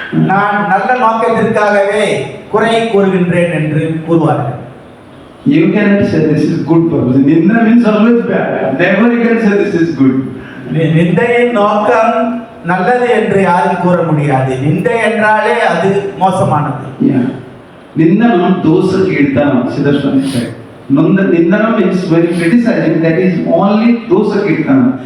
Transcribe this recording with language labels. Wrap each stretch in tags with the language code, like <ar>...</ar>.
<ta>நான் நல்ல நோக்கத்திற்காகவே குறை கூறுகின்றேன் என்று கூறுவார்கள்.</ta> <en>You cannot say this is good purpose. Ninda means always bad. Never you can say this is good.</en> <ta>நிந்தையின் நோக்கம் நல்லது என்று யாரும் கூற முடியாது. நிந்தை என்றாலே அது மோசமானது.</ta> <en>Yeah.</en> <sa>Nindanam dosa kirtanam,</sa> <en>Sridhar Swami said. Nindanam means when you criticizing, that is only dosa kirtanam.</en>